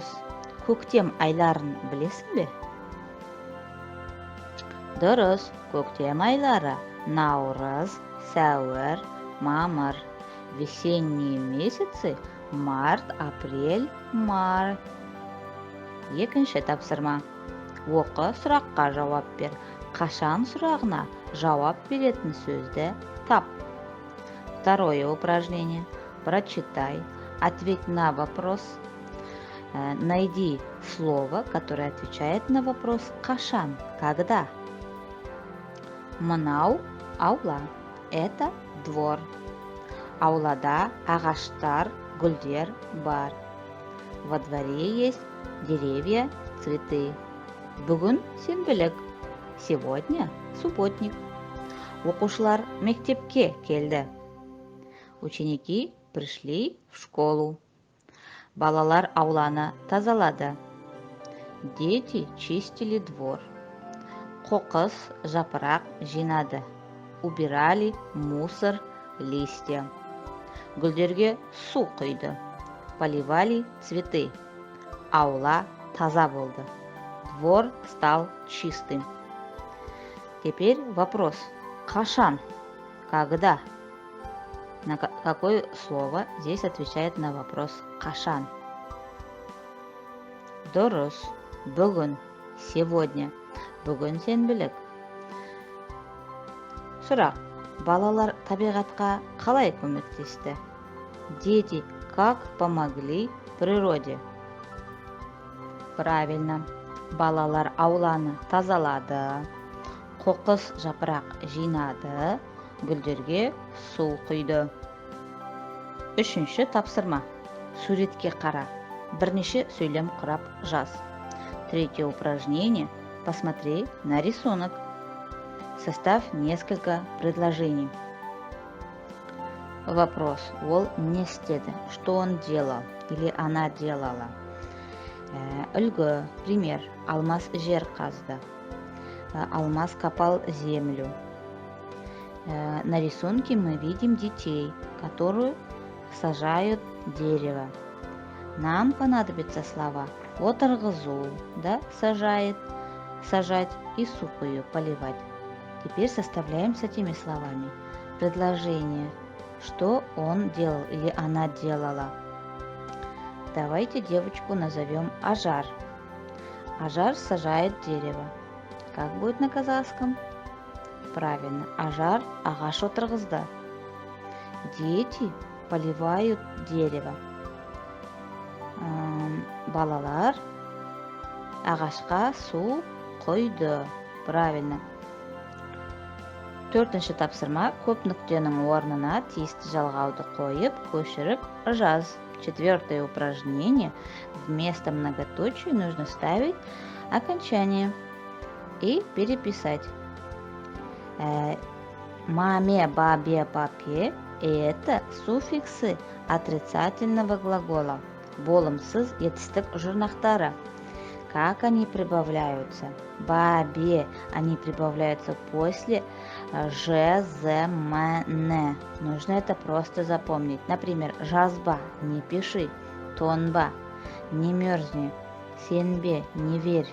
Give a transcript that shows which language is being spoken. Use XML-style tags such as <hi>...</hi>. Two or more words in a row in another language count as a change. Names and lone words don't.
<kk>Көктем айларын білесің бе? Дұрыс, көктем айлары наурыз, сәуір, мамыр.</kk> <ru>Весенние месяцы март, апрель, май.</ru> <kk>Екінші тапсырма. Оқы, сұраққа жауап бер. Қашан сұрағына жауап беретін сөзді тап.</kk> <ru>Второе упражнение. Прочитай. Ответь на вопрос. Найди слово, которое отвечает на вопрос «Қашан?»</ru> <kk>Когда? Мынау аула.</kk> <ru>Это двор.</ru> <kk>Аулада ағаштар, гүлдер бар.</kk> <ru>Во дворе есть деревья, цветы.</ru> <kk>Бүгін сенбілік.</kk> <ru>Сегодня субботник.</ru> <kk>Оқушылар мектепке келді.</kk> <ru>Ученики пришли в школу.</ru> <kk>Балалар ауланы тазалады.</kk> <ru>Дети чистили двор.</ru> <kk>Қоқыс, жапырақ жинады.</kk> <ru>Убирали мусор, листья.</ru> <kk>Гүлдерге су құйды.</kk> <ru>Поливали цветы.</ru> <kk>Аула таза болды.</kk> <ru>Двор стал чистым. Теперь вопрос. Қашан? Когда? На какое слово здесь отвечает на вопрос «Қашан»?</ru> <kk>Дұрыс. Бүгін. Сегодня. Бүгін сенбілік. Сұрақ. Балалар табиғатқа қалай көмектесті?</kk> <ru>Дети как помогли природе? Правильно.</ru> <kk>Балалар ауланы тазалады. Қоқыс жапырақ жинады. Гүлдерге су құйды. Үшінші тапсырма. Суретке қара. Бірнеше сөйлем құрап жаз.</kk> <ru>Третье упражнение. Посмотри на рисунок. Составь несколько предложений. Вопрос.</ru> <kk>Ол не істеді?</kk> <ru>Что он делал? Или она делала?</ru> <kk>Үлгі. Пример. Алмаз жер қазды.</kk> <ru>Алмаз копал землю. На рисунке мы видим детей, которые сажают дерево. Нам понадобятся слова отырғызу, да, сажать и</ru> <kk>су құю,</kk> <ru>поливать. Теперь составляем с этими словами предложение, что он делал или она делала. Давайте девочку назовем Ажар. Ажар сажает дерево. Как будет на казахском? Правильно,</ru> <kk>Ажар ағаш отырғызды.</kk> <ru>Дети поливают дерево.</ru> <kk>Балалар ағашқа су құйды. Правильно. Төртінші тапсырма. Көп нүктенің орнына тиісті жалғауды қойып, көшіріп жаз.</kk> <ru>Четвертое упражнение. Вместо многоточия нужно ставить окончание и переписать.</ru> <kk>Маме, бабе, папе</kk> <ru>– это суффиксы отрицательного глагола.</ru> <kk>Болымсыз етістік жұрнақтары.</kk> <ru>Как они прибавляются? Бабе они прибавляются после ж, з, м, н. Нужно это просто запомнить. Например, жазба – не пиши. Тонба – не мерзни. Сенбе – не верь.</ru>